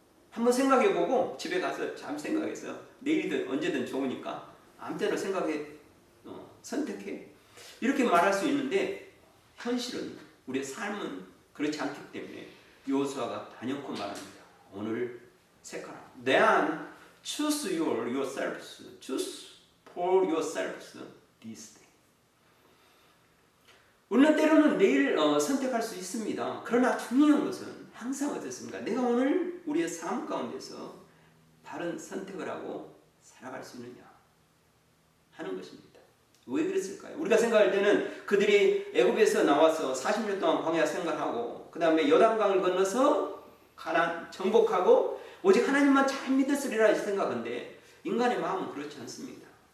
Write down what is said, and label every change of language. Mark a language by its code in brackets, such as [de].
[ko] 한번 생각해보고 집에 가서 잠 생각해서 내일이든 언제든 좋으니까 아무 때나 생각해 선택해. 이렇게 말할 수 있는데 현실은 우리의 삶은 그렇지 않기 때문에 여호수아가 단연코 말합니다. 오늘을 택하라. [en] Then choose yourselves. Choose for yourselves this day. [ko] 우리는 때로는 내일 선택할 수 있습니다. 그러나 중요한 것은 항상 어떻습니까? 내가 오늘 우리의 삶 가운데서 바른 선택을 하고 살아갈 수 있느냐 하는 것입니다. 왜 그랬을까요? 우리가 생각할 때는 그들이 애굽에서 나와서 40년 동안 광야 생활하고 그 다음에 요단강을 건너서 가나안 정복하고 오직 하나님만 잘 믿었으리라 생각하는데 인간의 마음은 그렇지 않습니다.